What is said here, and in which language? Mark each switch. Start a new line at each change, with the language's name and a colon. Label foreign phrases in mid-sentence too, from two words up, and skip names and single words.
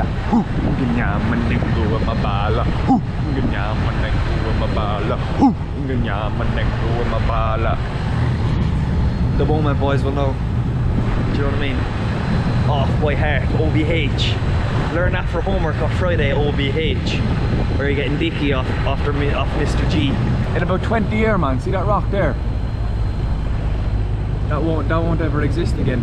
English: Ganyaman ng gua mabala. Ganyaman ng gua mabala. Ganyaman ng gua mabala. The moment boys will know. Do you know what I mean? Off by heart, OBH. Learn that for homework on Friday, OBH. Where you're getting dicky off Mr. G. In about 20 years, man, see that rock there? That won't ever exist again.